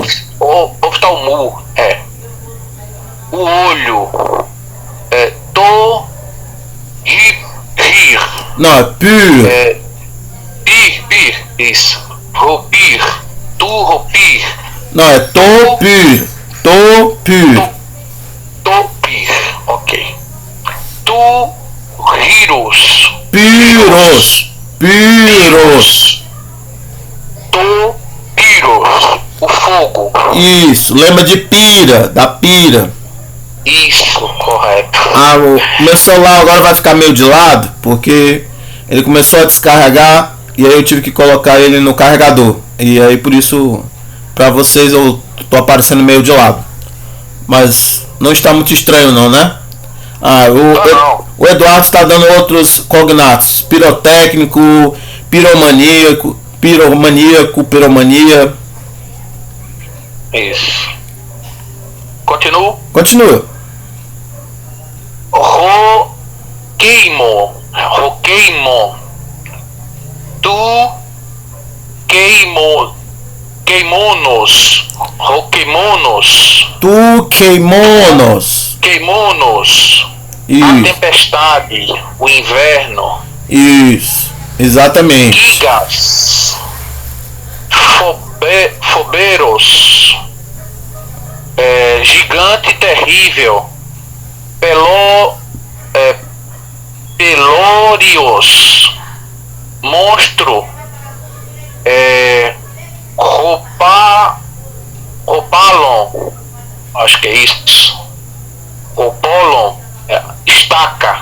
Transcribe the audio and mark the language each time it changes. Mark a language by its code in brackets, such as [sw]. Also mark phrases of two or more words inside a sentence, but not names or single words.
[pt] Oftalmo, o olho, rir. Não, é pur. Pir, isso. Roupir, roupir. Não, é topir. Topir, ok. Riros. Piros. Piros, o fogo. Isso, lembra de da pira. Isso, correto. O meu celular agora vai ficar meio de lado, porque ele começou a descarregar e aí eu tive que colocar ele no carregador. E aí por isso, pra vocês eu tô aparecendo meio de lado. Mas não está muito estranho não, né? O Eduardo está dando outros cognatos: pirotécnico, piromania. Isso. Continua. Roqueimo. [el] του χειμώνος. [pt] Isso. A tempestade, o inverno. Isso, exatamente. [el] Γίγας, φοβερός, [pt] gigante terrível, pelórios, monstro, roupalon, acho que é isso, roupolon, estaca.